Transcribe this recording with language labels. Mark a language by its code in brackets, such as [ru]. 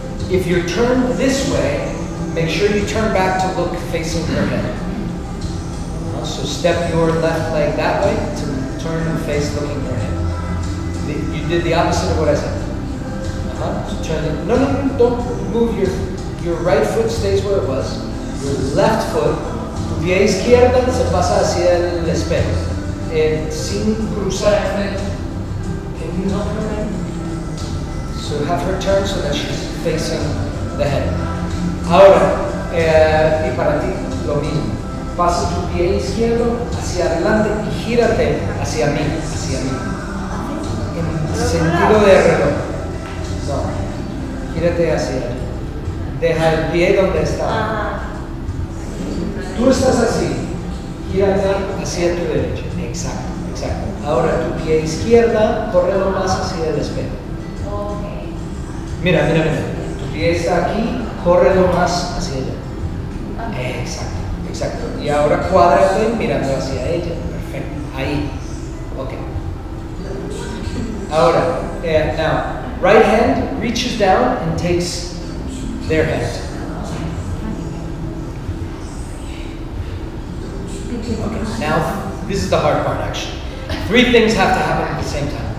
[en] If you're turned this way, make sure you turn back to look facing her head. So step your left leg that way to turn and face looking her head. You did the opposite of what I said. So turn it. No, don't move your right foot stays where it was. Your left foot, [es] tu pie izquierda se pasa hacia el espejo. Sin cruzar. [en] Can you help her? So have her turn so that she's facing the head. [es] Ahora, y para ti, lo mismo. Pasa tu pie izquierdo hacia adelante y gírate hacia mí, en sentido de reloj. No, gírate hacia él. Deja el pie donde está. Tú estás así, gírate hacia tu derecha. Exacto, exacto. Ahora tu pie izquierda, córrelo más hacia el espejo. Mira, mira, mira. Tu pie está aquí, córrelo más hacia allá. Exacto, exacto. Y ahora cuádrate mirando hacia ella. Perfecto. Ahí. Ok. [en] Ahora, now, right hand reaches down and takes their hand. Okay, now, this is the hard part actually. 3 things have to happen at the same time.